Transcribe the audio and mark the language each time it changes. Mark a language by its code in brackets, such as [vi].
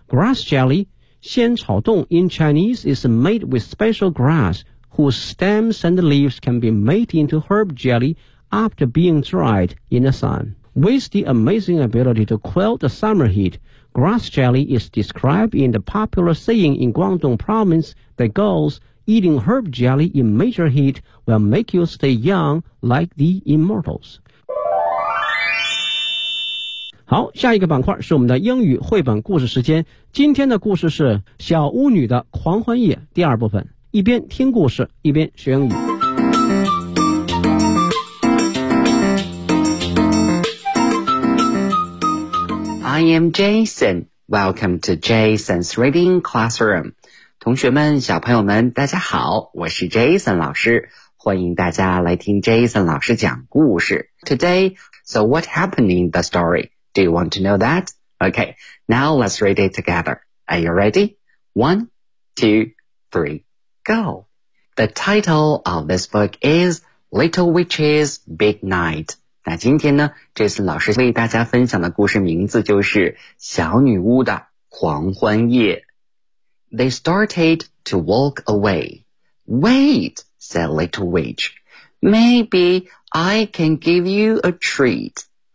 [en] Grass jelly,仙草冻 in Chinese is made with special grass whose stems and leaves can be made into herb jelly after being dried in the sun. With the amazing ability to quell the summer heat, grass jelly is described in the popular saying in Guangdong province that goes, eating herb jelly in major heat will make you stay young like the immortals. [zh] 好，下一个板块是我们的英语绘本故事时间。今天的故事是小巫女的狂欢夜第二部分，一边听故事一边学英语。 [en] I am Jason. Welcome to Jason's Reading Classroom. [zh] 同学们小朋友们大家好，我是 Jason 老师，欢迎大家来听 Jason 老师讲故事。 [en] Today, so what happened in the story? Do you want to know that? Okay, now let's read it together. Are you ready? One, two, three, go! The title of this book is Little Witch's Big Night. [zh] 那今天呢，这次老师为大家分享的故事名字就是小女巫的狂欢夜。 [en] They started to walk away. Wait, said Little Witch. Maybe I can give you a treat.